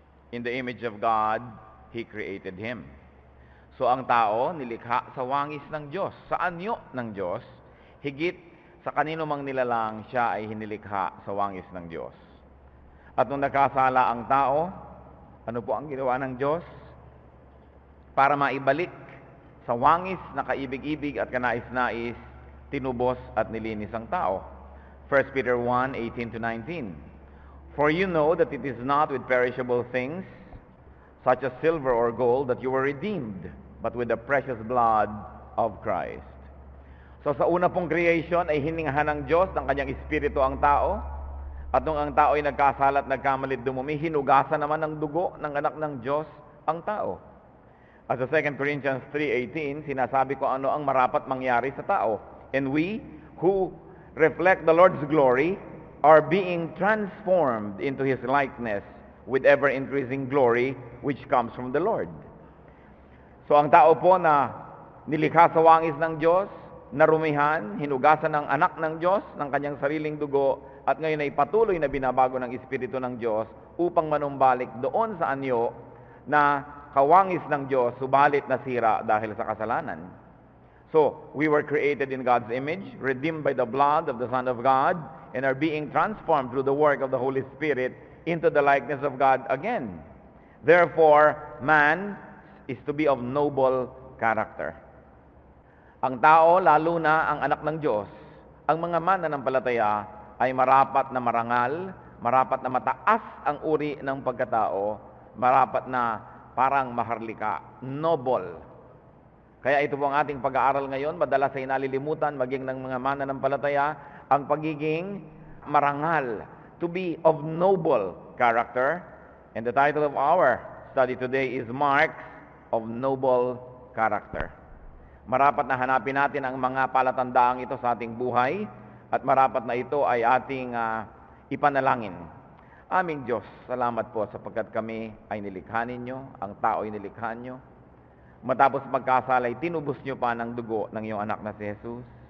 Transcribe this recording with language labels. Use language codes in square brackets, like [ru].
[en] In the image of God, He created him. [tl] So ang tao, nilikha sa wangis ng Diyos, sa anyo ng Diyos, higit sa kanino mang nilalang siya ay hinilikha sa wangis ng Diyos. At nung nagkasala ang tao, ano po ang ginawa ng Diyos? Para maibalik sa wangis na kaibig-ibig at kanais-nais, tinubos at nilinis ang tao. [en] 1 Peter 1:18-19. For you know that it is not with perishable things, such as silver or gold, that you were redeemed, but with the precious blood of Christ. [tl] So sa una pong creation ay hiningahan ng Diyos ng kanyang espiritu ang tao, at nung ang tao ay nagkasala at nagkamalit dumumi, hinugasan naman ng dugo ng anak ng Diyos ang tao. At sa 2 Corinthians 3:18, sinasabi ko ano ang marapat mangyari sa tao. [en] And we, who reflect the Lord's glory, are being transformed into His likeness with ever-increasing glory, which comes from the Lord. [tl] So ang tao po na nilikha sa wangis ng Diyos, narumihan, hinugasan ng anak ng Diyos, ng kanyang sariling dugo, at ngayon ay patuloy na binabago ng Espiritu ng Diyos upang manumbalik doon sa anyo na kawangis ng Diyos, subalit nasira dahil sa kasalanan. [en] So, we were created in God's image, redeemed by the blood of the Son of God, and are being transformed through the work of the Holy Spirit into the likeness of God again. Therefore, man is to be of noble character. [tl] Ang tao, lalo na ang anak ng Diyos, ang mga mananampalataya ay marapat na marangal, marapat na mataas ang uri ng pagkatao, marapat na parang maharlika, noble. Kaya ito po ang ating pag-aaral ngayon, madalas ay nalilimutan maging ng mga mananampalataya ang pagiging marangal, [en] to be of noble character. And the title of our study today is Marks of Noble Character. [tl] Marapat na hanapin natin ang mga palatandaang ito sa ating buhay at marapat na ito ay ating ipanalangin. Aming Diyos, salamat po sapagkat kami ay nilikha ninyo, ang tao ay nilikha nyo. Matapos magkasalay, tinubos nyo pa ng dugo ng iyong anak na si Jesus.